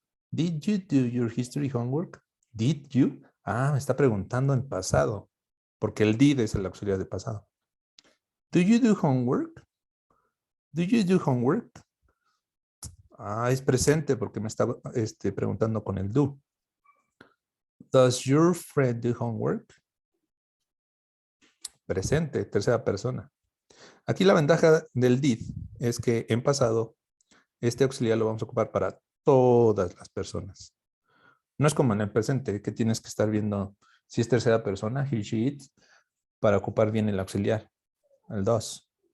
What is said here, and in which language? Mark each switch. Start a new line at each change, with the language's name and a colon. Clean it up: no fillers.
English: Did you do your history homework? Did you?
Spanish: Me está preguntando en pasado, porque el did es el auxiliar de pasado.
English: Do you do homework? Do you do homework?
Spanish: Es presente porque me está preguntando con el do.
English: Does your friend do homework?
Spanish: Presente, tercera persona. Aquí la ventaja del did es que en pasado este auxiliar lo vamos a ocupar para todas las personas. No es como en el presente que tienes que estar viendo si es tercera persona, he, she, it, para ocupar bien el auxiliar, el does.